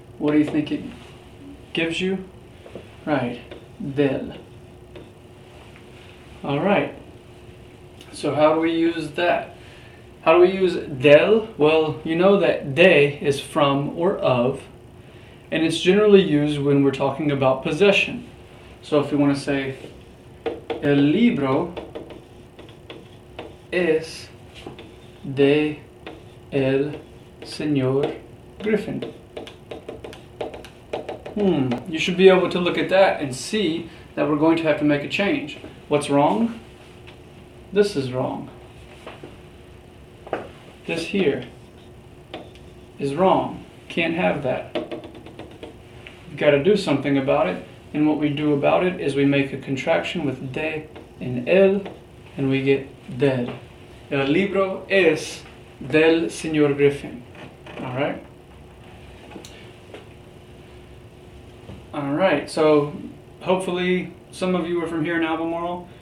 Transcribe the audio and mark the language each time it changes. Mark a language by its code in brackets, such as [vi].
[en] What do you think it gives you? Right, del. All right, so how do we use that? How do we use del? Well, you know that de is from or of, and it's generally used when we're talking about possession. So if we want to say [es] el libro es de el señor Griffin. [en] You should be able to look at that and see that we're going to have to make a change. What's wrong? This is wrong. This here is wrong. Can't have that. We've got to do something about it, and what we do about it is we make a contraction with de and el, and we get del. [es] El libro es del señor Griffin. [en] All right? All right, so hopefully some of you are from here in Albemarle.